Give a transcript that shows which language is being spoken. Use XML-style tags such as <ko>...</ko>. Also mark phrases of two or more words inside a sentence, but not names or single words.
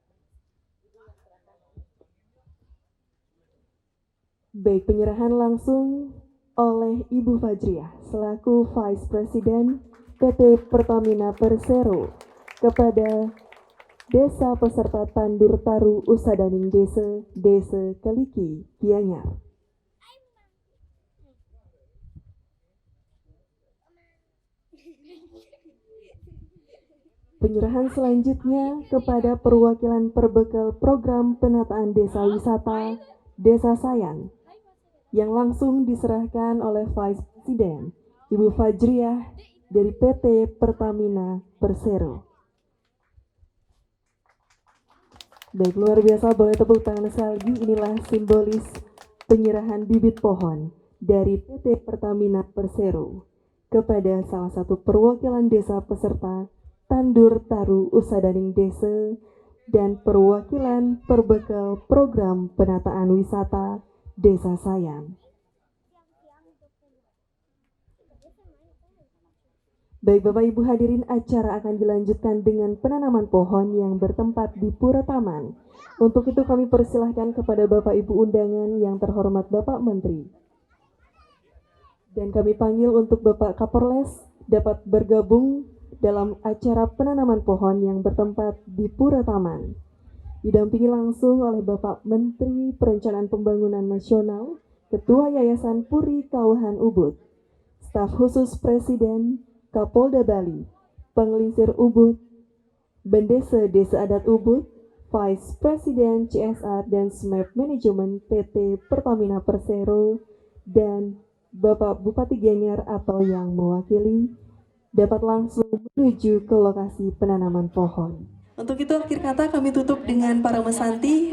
<id>Baik, penyerahan langsung oleh Ibu Fajriah selaku</id> <en>Vice President</en> <id>PT Pertamina Persero kepada Desa peserta Tandur Taru Usadaning Desa, Desa Keliki, Gianyar. Penyerahan selanjutnya kepada perwakilan perbekal program penataan desa wisata Desa Sayan yang langsung diserahkan oleh</id> <en>Vice President</en> <id>Ibu Fajriah dari PT Pertamina Persero. Baik, luar biasa, boleh tepuk tangan sekali lagi. Inilah simbolis penyerahan bibit pohon dari PT Pertamina Persero kepada salah satu perwakilan desa peserta Tandur Taru Usadaning Desa dan perwakilan perbekal program penataan wisata Desa Sayan. Baik Bapak Ibu hadirin, acara akan dilanjutkan dengan penanaman pohon yang bertempat di Pura Taman. Untuk itu kami persilahkan kepada Bapak Ibu undangan yang terhormat Bapak Menteri. Dan kami panggil untuk Bapak Kapolres dapat bergabung dalam acara penanaman pohon yang bertempat di Pura Taman. Didampingi langsung oleh Bapak Menteri Perencanaan Pembangunan Nasional, Ketua Yayasan Puri Kauhan Ubud, Staf Khusus Presiden, Kapolda Bali, Pengelisir Ubud, Bendesa Desa Adat Ubud,</id> <en>Vice President</en> <id>CSR dan SMAP Manajemen PT Pertamina Persero, dan Bapak Bupati Gianyar atau yang mewakili dapat langsung menuju ke lokasi penanaman pohon. Untuk itu akhir kata kami tutup dengan para mesanti.</id>